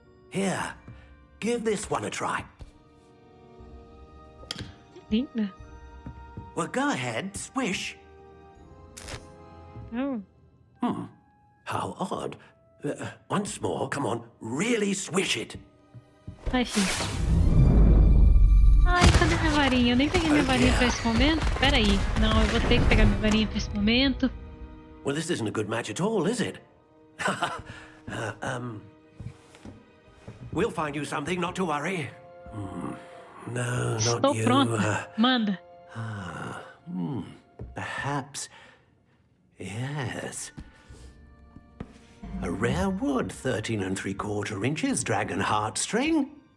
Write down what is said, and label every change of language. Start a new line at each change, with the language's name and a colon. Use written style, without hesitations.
English: Here, give this one a try.
Portuguese: Linda.
English: Well, go ahead, swish. Oh. How odd. Once more, come on, really swish it.
Portuguese: Ai, filho. Ai, cadê minha varinha? Eu nem peguei minha varinha pra esse momento. Pera aí. Não, eu vou ter que pegar minha varinha pra esse momento.
English: Well, this isn't a good match at all, is it? We'll find you something, not to worry. No, not
Portuguese: Estou
English: you.
Portuguese: pronta. Manda.
English: Perhaps. Yes. A rare wood, 13 3/4 inches, dragon heartstring.